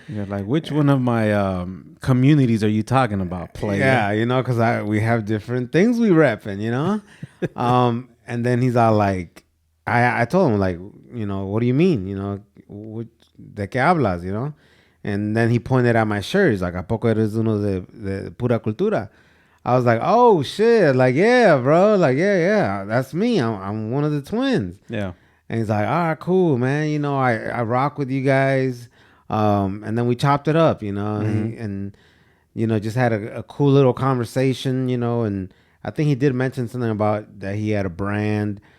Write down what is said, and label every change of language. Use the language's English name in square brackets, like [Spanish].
[English] You're like, which one of my communities are you talking about, player? Yeah, because we have different things we repping, and then he's all like, I told him like, what do you mean, [Spanish] de qué hablas, [English] and then he pointed at my shirt. [Spanish] He's like, ¿A poco eres uno de Pura Cultura? [English] I was like, oh shit, like yeah, bro, like yeah, that's me. I'm one of the twins. Yeah. And he's like, all right, cool, man. I rock with you guys. And then we chopped it up, and just had a cool little conversation, and I think he did mention something about that he had a brand.